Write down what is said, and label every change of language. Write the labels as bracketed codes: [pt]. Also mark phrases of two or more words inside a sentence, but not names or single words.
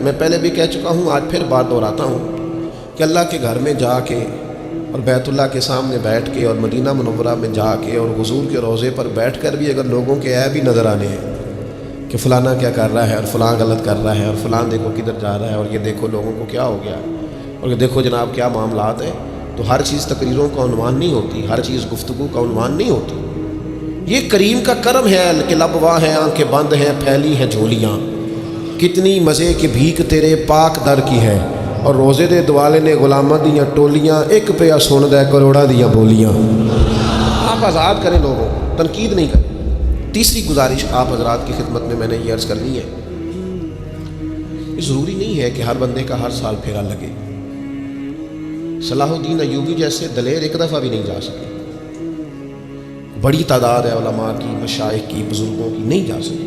[ur] میں پہلے بھی کہہ چکا ہوں، آج پھر بات دہراتا ہوں کہ اللہ کے گھر میں جا کے اور بیت اللہ کے سامنے بیٹھ کے اور مدینہ منورہ میں جا کے اور حضور کے روضے پر بیٹھ کر بھی اگر لوگوں کے عیب بھی نظر آنے ہیں کہ فلانا کیا کر رہا ہے اور فلاں غلط کر رہا ہے اور فلاں دیکھو کدھر جا رہا ہے اور یہ دیکھو لوگوں کو کیا ہو گیا اور یہ دیکھو جناب کیا معاملات ہیں، تو ہر چیز تقریروں کا عنوان نہیں ہوتی، ہر چیز گفتگو کا عنوان نہیں ہوتی۔ یہ کریم کا کرم ہے کہ لب واں ہیں، آنکھیں بند ہیں، پھیلی ہیں جھولیاں، کتنی مزے کی بھیک تیرے پاک در کی ہے، اور [pa] روزے دے دوالے نے غلاماں دیاں ٹولیاں، ایک پہ سن دے کروڑاں دیاں بولیاں۔ [ur] آپ آزاد کریں لوگوں کو، تنقید نہیں کریں۔ تیسری گزارش آپ حضرات کی خدمت میں نے یہ عرض کرنی ہے، ضروری نہیں ہے کہ ہر بندے کا ہر سال پھیرا لگے۔ صلاح الدین ایوبی جیسے دلیر ایک دفعہ بھی نہیں جا سکے، بڑی تعداد ہے علماء کی، مشائخ کی، بزرگوں کی، نہیں جا سکے۔